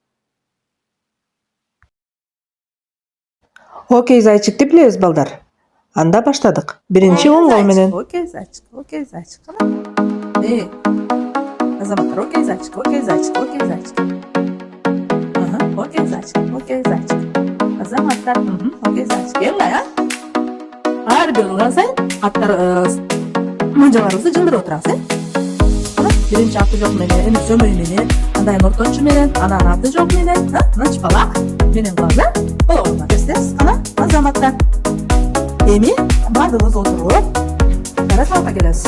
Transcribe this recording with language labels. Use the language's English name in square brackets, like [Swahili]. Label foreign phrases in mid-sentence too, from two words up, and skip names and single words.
[Kyrgyz] Окей, зайчикти билебиз балдар. Анда баштадык. Биринчи оңгол менен. Окей, зайчик. Азаматтар, окей, зайчик. Окей, зайчик. Окей, зайчик. Азаматтар, окей, зайчик. Эмне, ар бир ылган сайын аттар мыжаларыбызды жылдырып отурабыз, биринчи аты жок менен, эми сөмөй менен, андан кийин ортончу менен, анан аты жок менен, мына чыпалак менен кылабыз, болобу? Эстебиз, кана, азаматтар. Эми баардыгыбыз отуруп, кара сабакка келебиз.